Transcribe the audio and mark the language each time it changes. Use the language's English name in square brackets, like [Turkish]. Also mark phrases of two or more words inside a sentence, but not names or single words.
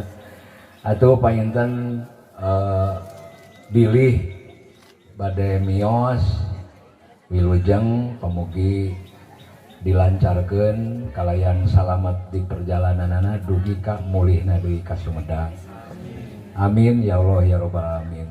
[Sundanese] Atuh panginten bilih bade mios wilujeng pamugi dilancarkeun kalayan salamet di perjalananana dugi ka mulihna deui ka Sumedang. [Arabic] آمين يا الله يا رب العالمين.